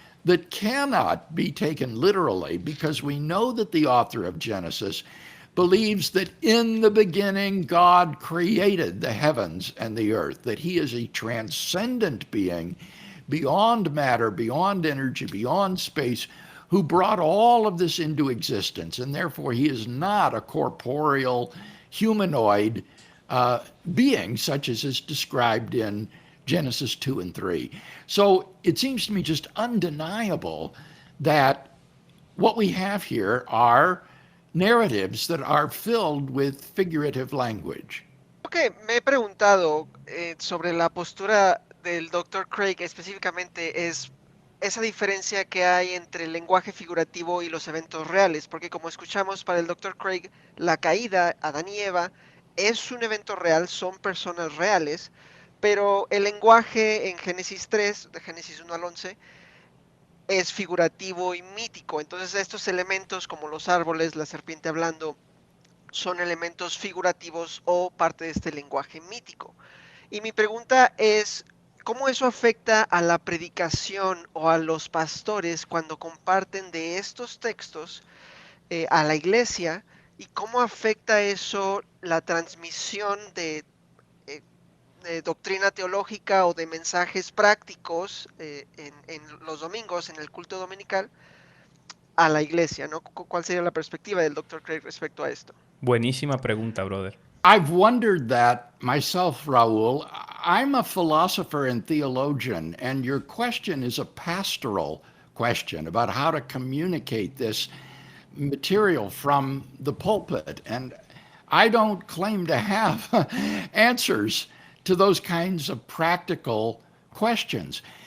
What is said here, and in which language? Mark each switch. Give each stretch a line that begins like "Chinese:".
English: that cannot be taken literally, because we know that the author of Genesis believes that in the beginning God created the heavens and the earth, that he is a transcendent being beyond matter, beyond energy, beyond space, who brought all of this into existence, and therefore he is not a corporeal humanoid being such as is described in Genesis 2 and 3. So it seems to me just undeniable that what we have here are narratives that are filled with figurative language.
Spanish: Lo que me he preguntado sobre la postura del Dr. Craig específicamente es esa diferencia que hay entre el lenguaje figurativo y los eventos reales, porque como escuchamos para el Dr. Craig, la caída, Adán y Eva, es un evento real, son personas reales, pero el lenguaje en Génesis 3, de Génesis 1 al 11, es figurativo y mítico. Entonces estos elementos como los árboles, la serpiente hablando, son elementos figurativos o parte de este lenguaje mítico. Y mi pregunta es, ¿cómo eso afecta a la predicación o a los pastores cuando comparten de estos textos a la iglesia? ¿Y cómo afecta eso la transmisión de doctrina teológica o de mensajes prácticos en los domingos, en el culto dominical, a la iglesia, ¿no? ¿Cuál sería la perspectiva del Dr. Craig respecto a esto? Buenísima pregunta, brother.
English: I've wondered that myself, Raul. I'm a philosopher and theologian, and your question is a pastoral question about how to communicate this material from the pulpit. And I don't claim to have answers to those kinds of practical questions.